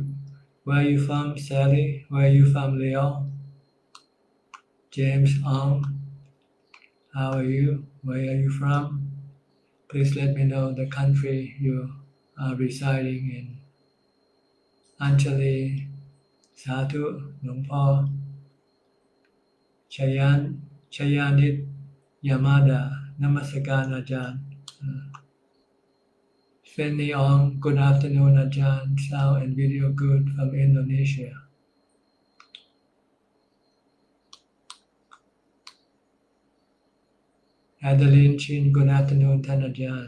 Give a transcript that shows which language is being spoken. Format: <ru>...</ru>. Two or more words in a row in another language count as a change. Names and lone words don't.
<en>Where are you from, Sally? Where are you from, Leo? James Ong. How are you? Where are you from? Please let me know the country you are residing in. Anjali. Sadhu. Lungpo. Chayanit Yamada, Namaskar Ajahn. Fanny Ong, good afternoon Ajahn. Sound and video good from Indonesia. Adeline Chin, good afternoon Ajahn.</en>